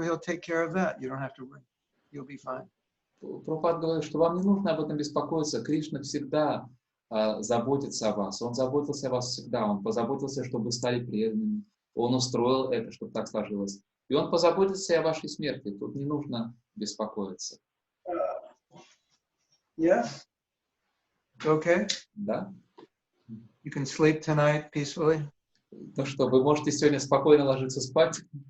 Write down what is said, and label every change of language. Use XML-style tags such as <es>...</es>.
<en>He'll take care of that. You don't have to worry. You'll be fine.</en> <ru>Прабхупада говорит, что вам не нужно об этом беспокоиться. Кришна всегда заботится о вас. Он заботился о вас всегда. Он позаботился, чтобы вы стали преданными. Он устроил это, чтобы так сложилось. И он позаботится и о вашей смерти. Тут не нужно беспокоиться.</ru> <en>Yeah. Okay.</en> <ru>Да?</ru> <en>You can sleep tonight peacefully.</en> <ru>Ну что, вы можете сегодня спокойно ложиться спать?</ru>